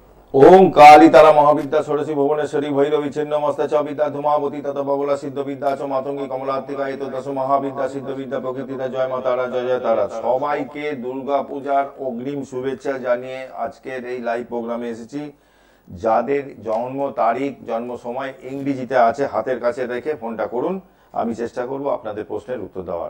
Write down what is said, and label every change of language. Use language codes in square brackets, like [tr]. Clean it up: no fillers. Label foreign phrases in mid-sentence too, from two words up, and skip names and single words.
[sa] ओम काली तारा महाविद्या षोडशी भुवनेश्वरी भैरवी छिन्नमस्ता च विद्या धूमावती तथा बगुला सिद्ध विद्या च मातंगी कमलात्मिका [bn] এই তো দশ মহাবিদ্যা সিদ্ধ বিদ্যা প্রকৃতিতে জয় মা তারা জয় জয় তারা। সবাইকে দুর্গা পূজার অগ্রিম শুভেচ্ছা জানিয়ে আজকের এই লাইভ প্রোগ্রামে এসেছি। যাদের জন্ম তারিখ জন্ম সময় ইংরেজিতে আছে হাতের কাছে রেখে ফোনটা করুন, আমি চেষ্টা করব আপনাদের প্রশ্নের উত্তর দেওয়ার।